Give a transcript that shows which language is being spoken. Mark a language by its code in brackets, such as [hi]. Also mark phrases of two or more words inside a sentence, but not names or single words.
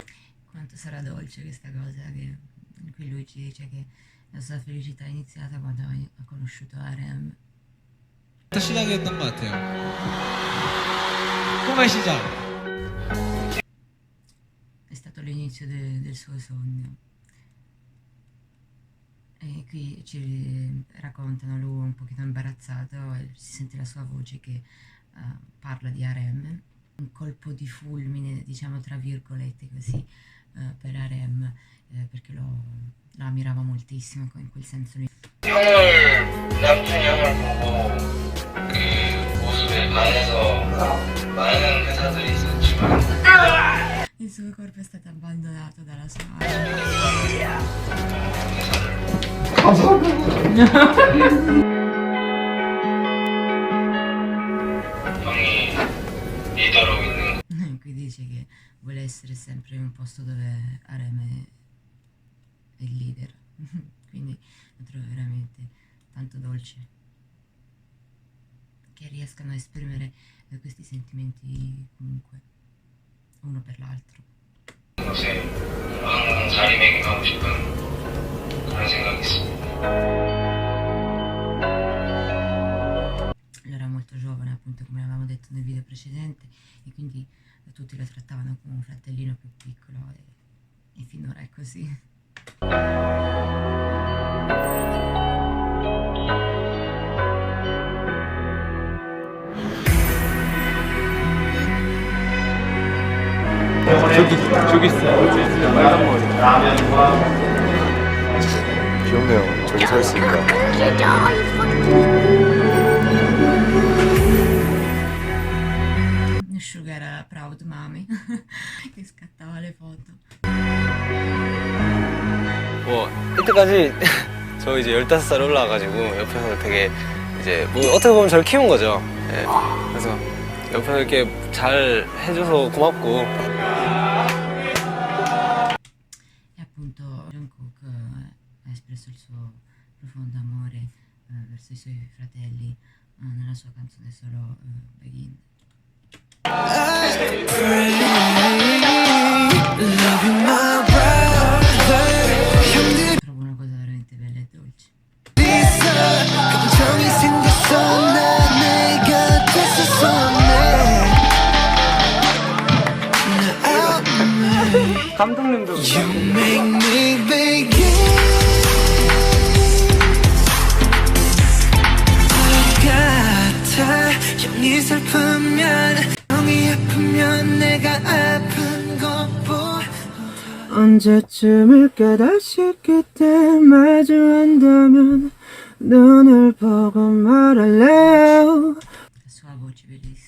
[it] Quanto sarà dolce questa cosa che, in cui lui ci dice che la sua felicità è iniziata quando ha conosciuto RM. [ko] 시작이었던 것 같아요. 꿈의 시작. [it] È stato l'inizio del suo sogno. E qui ci raccontano lui un pochino imbarazzato, e si sente la sua voce che parla di RM. Un colpo di fulmine, diciamo tra virgolette così, per RM, perché lo ammirava moltissimo in quel senso lì. [ko] 남편 형을 보고 그 모습에 반해서 많은 회사들이 있었지만 [it] Il suo corpo è stato abbandonato dalla sua [ko] 형이 리더로 있는 [it] qui dice che vuole essere sempre in un posto dove RM è il leader. Quindi lo trovo veramente tanto dolce che riescano a esprimere questi sentimenti comunque uno per l'altro. [ko] 곳에 항상 자리매김하고 싶은 그런 생각이 있습니다. [it] Lui era molto giovane, appunto, come avevamo detto nel video precedente, e quindi tutti lo trattavano come un fratellino più piccolo, e finora è così. [ko] 저기 있어요. 빨간 머리. 라면과 귀엽네요. 저기 서 있으니까. [it] Sugar era [en] proud mommy [it] che scattava le foto. [ko] 뭐 이때까지 저 이제 15살 올라와가지고 옆에서 되게 이제 뭐 어떻게 보면 저를 키운 거죠. 예. 그래서 옆에서 이렇게 잘 해줘서 고맙고. [it] E appunto Jungkook ha espresso il suo profondo amore verso i suoi fratelli nella sua canzone solo Begin. Trovo una cosa veramente bella e dolce. [ko] 감독님도 형이 슬프면 형이 아프면 내가 아픈 것보 언제쯤일까 다시 그때 마주한다면 눈을 보고 말할래요 [it] Sua voce bellissima.